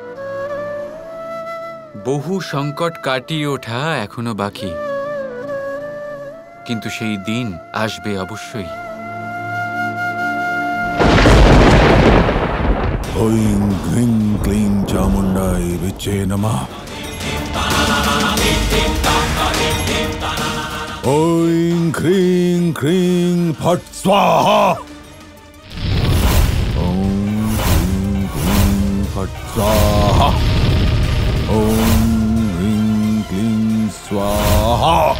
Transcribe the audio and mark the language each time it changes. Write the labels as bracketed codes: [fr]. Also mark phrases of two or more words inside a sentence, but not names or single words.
[bn] বহু সংকট কাটিয়ে ওঠা এখনো বাকি, কিন্তু সেই দিন আসবে অবশ্যই। [sa] ঐং হ্রিং ক্লিং চামুণ্ডায় বিচ্ছে নমঃ। ঐং হ্রিং ক্রিং ফট স্বাহা। ॐ ह्रीं क्लीं फट् स्वाहा। ॐ ह्रीं क्लीं स्वाहा।